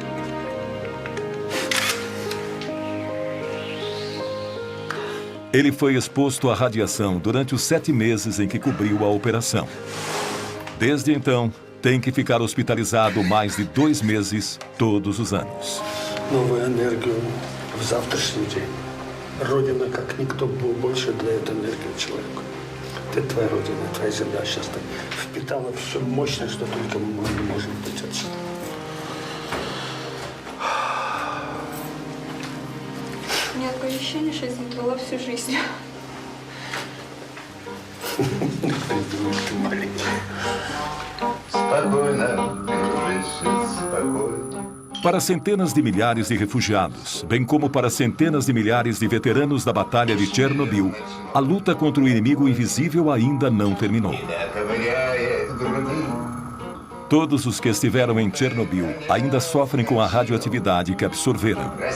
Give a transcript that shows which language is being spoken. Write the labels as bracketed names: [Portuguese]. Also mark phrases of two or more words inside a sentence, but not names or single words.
[Portuguese] Ele foi exposto à radiação durante os 7 meses em que cobriu a operação. Desde então, tem que ficar hospitalizado mais de 2 meses todos os anos. [Russian] Новую энергию в завтрашний день. Родина, как никто, больше дает энергию человеку. Это твоя родина, твоя земля сейчас впитала все мощное, что только мы можем быть отсюда. У меня такое ощущение, что я здесь была всю жизнь. Ты маленькая. [Portuguese] Para centenas de milhares de refugiados, bem como para centenas de milhares de veteranos da Batalha de Chernobyl, a luta contra o inimigo invisível ainda não terminou. Todos os que estiveram em Chernobyl ainda sofrem com a radioatividade que absorveram.